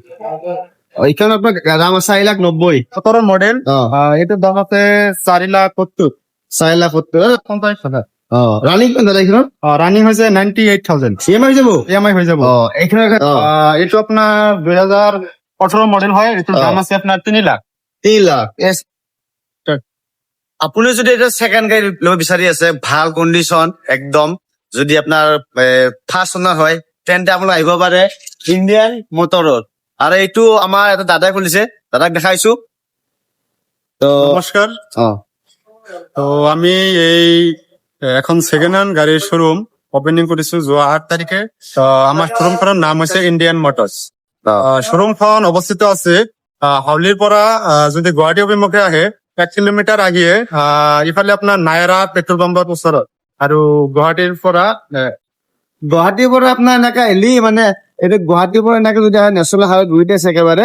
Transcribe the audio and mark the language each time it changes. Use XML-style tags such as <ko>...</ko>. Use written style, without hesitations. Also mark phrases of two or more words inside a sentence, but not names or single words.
<bn>ওইখানে আপনার দাম আছে 4,90,000। 17 মডেল। এটার দাম আছে 4,70,000। 4,70,000। রানিং কোন দাদা এখানে? রানিং হয়েছে 98,000। ইএমআই যাবো? ইএমআই হয়ে যাবো। এখানে এটা আপনার 2018 মডেল হয়। এটার দাম আছে আপনার 3 লাখ। 3 লাখ।</bn> <as>আপুনি যদি এটা সেকেন্ড গাড়ী ল'ব বিচাৰি আছে ভাল কণ্ডিশ্যন একদম, যদি আপোনাৰ</as> <en>first owner</en> <as>হয় তেন্তে আপুনি আহিব পাৰে ইণ্ডিয়ান মটৰত। আৰু এইটো আমাৰ এটা দাদাই খুলিছে, দাদাক দেখাইছো। তো নমস্কার। অ</as> <bn>তো আমি এই এখন</bn> <en>second hand</en> <bn>গাড়ির</bn> <en>showroom opening</en> <bn>করেছি যোৱা 8 তারিখে।</bn> <as>তো আমার শোরুমখনৰ নাম হৈছে ইন্ডিয়ান মটরস। শোরুমখন অৱস্থিত আছে হাউলিৰ পৰা যদি গুৱাহাটী অভিমুখে আহে 1 কিলোমিটাৰ আগিয়ে ইফালে আপোনাৰ নায়াৰা</as> <en>petrol pump</en> <as>ওচৰত, আৰু গুৱাহাটীৰ পৰা গুৱাহাটীৰ পৰা আপোনাৰ এনেকে আহিলি মানে এইটো গুৱাহাটীৰ পৰা এনেকে যদি আহে</as> <en>national highway</en> <as>গুৰিতে আছে একেবাৰে।</as>